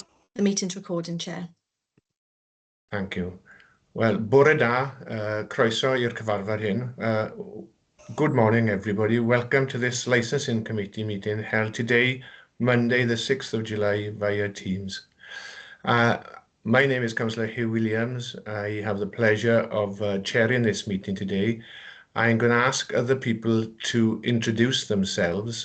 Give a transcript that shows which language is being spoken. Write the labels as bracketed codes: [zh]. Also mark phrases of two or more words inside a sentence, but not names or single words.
[en] The meeting's recording, Chair. Thank you. Well, [cy] bore da, croeso i'r cyfarfod hyn. [en] Good morning, everybody. Welcome to this Licensing Committee meeting held today, Monday, the 6th of July, via Teams. My name is Councillor Hugh Williams. I have the pleasure of chairing this meeting today. I'm going to ask other people to introduce themselves.